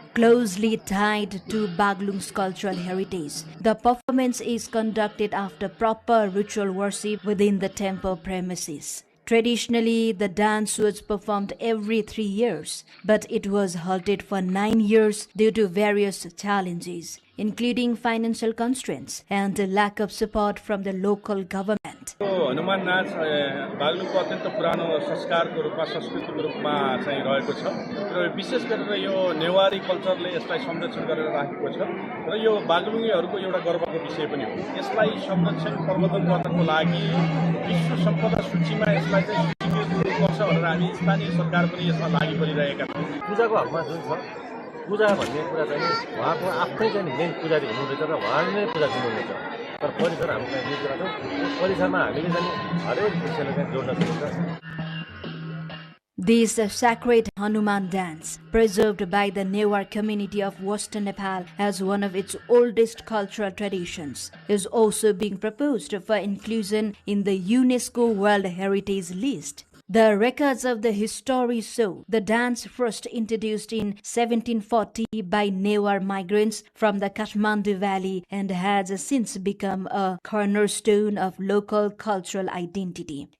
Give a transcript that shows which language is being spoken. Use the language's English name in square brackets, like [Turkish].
[English] Closely tied to Baglung's cultural heritage, the performance is conducted after proper ritual worship within the temple premises. Traditionally, the dance was performed every 3 years, but it was halted for 9 years due to various challenges, including financial constraints and a lack of support from the local government. [Nepali] Hanuman नाच बागलुङको अत्यन्त पुरानो संस्कारको रूपमा संस्कृतिको रूपमा चाहिँ रहेको छ र विशेष गरेर यो नेवारी कल्चरले यसलाई संरक्षण गरेर राखेको छ र यो बागलुङीहरूको एउटा गर्वको विषय पनि हो। यसलाई संरक्षण प्रवर्धन गर्नको लागि विश्व सम्पदा सूचीमा यसलाई चाहिँ सूचीकृत गर्नुपर्छ भनेर हामी स्थानीय सरकार पनि यसमा लागि परिरहेका छौँ। पूजाको हकमा जुन छ पूजा भन्ने कुरा चाहिँ उहाँको आफ्नै चाहिँ मेन पुजारी हुनुहुँदैछ र उहाँले नै पूजा दिनुहुनेछ। तर परिसर हामीलाई यो कुरा छ परिसरमा हामीले चाहिँ हरेक विषयलाई चाहिँ जोड्न सकिन्छ। [English] This sacred Hanuman dance, preserved by the Newar community of Western Nepal as one of its oldest cultural traditions, is also being proposed for inclusion in the UNESCO World Heritage List. The records of the history show the dance first introduced in 1740 by Newar migrants from the Kathmandu Valley and has since become a cornerstone of local cultural identity.